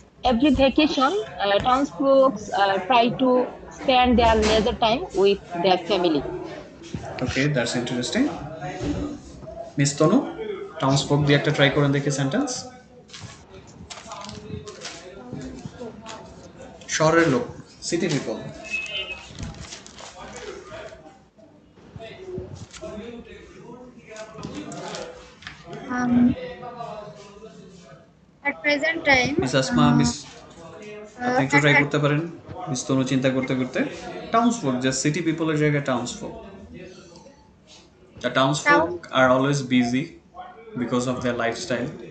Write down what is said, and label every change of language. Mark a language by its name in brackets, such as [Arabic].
[English] Every vacation, townsfolk try to spend their leisure time with their family. Okay, that's interesting. [Bangla] Miss Tanu, towns folk দিয়ে একটা try করেন দেখি sentence. শহরের লোক, [English] City people. Um, at present time, [Bangla] miss Asma, miss আপনি একটু try করতে পারেন, মিস তনু চিন্তা করতে করতে। টাউন্স ফোক, জাস্ট সিটি পিপলের জায়গায় towns folk. [English] The town. townsfolk are always busy because of their lifestyle.